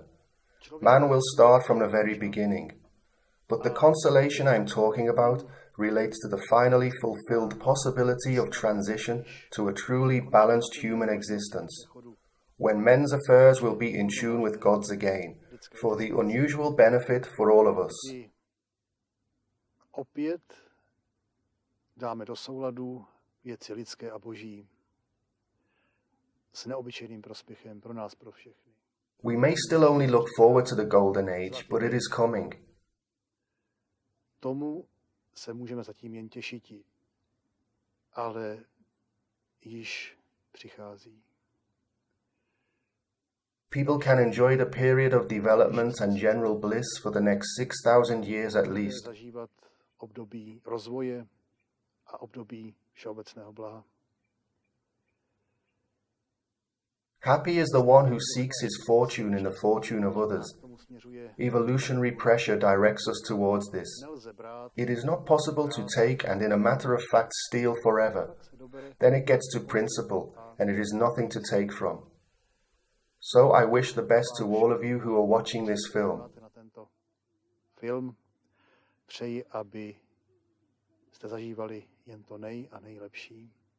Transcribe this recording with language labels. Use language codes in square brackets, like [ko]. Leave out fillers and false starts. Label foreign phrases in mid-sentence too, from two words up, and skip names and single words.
[en] Man will start from the very beginning. But the consolation I'm talking about relates to the finally fulfilled possibility of transition to a truly balanced human existence, when men's affairs will be in tune with God's again, for the unusual benefit for all of us. [cs] Opět dáme do souladu věci lidské a boží s neobyčejným prospěchem pro nás, pro všechny. [en] We may still only look forward to the golden age, but it is coming. [cs] Tomu se můžeme zatím jen těšiti, ale již přichází. [en] People can enjoy the period of development and general bliss for the next 6,000 years at least. [cs] Zažívat období rozvoje a období všeobecného blaha. [en] Happy is the one who seeks his fortune in the fortune of others. Evolutionary pressure directs us towards this. It is not possible to take and in a matter of fact steal forever. Then it gets to principle and it is nothing to take from. So I wish the best to all of you who are watching this film. [cs] Přeji, aby jste zažívali jen to nej a nejlepší.